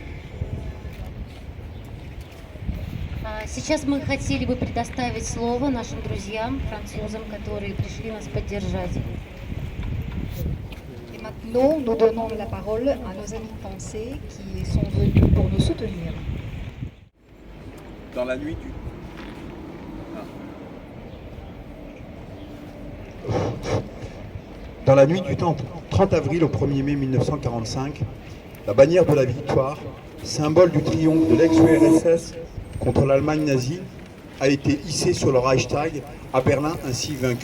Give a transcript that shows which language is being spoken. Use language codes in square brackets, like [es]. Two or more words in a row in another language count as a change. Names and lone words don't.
[ru] Сейчас мы хотели бы предоставить слово нашим друзьям, французам, которые пришли нас поддержать. [fr] Et maintenant, nous donnons la parole à nos amis français qui sont venus pour nous soutenir. Dans la nuit du... Dans la nuit du 30 avril au 1er mai 1945, la bannière de la victoire, symbole du triomphe de l'ex-URSS contre l'Allemagne nazie, a été hissée sur le Reichstag à Berlin, ainsi vaincu.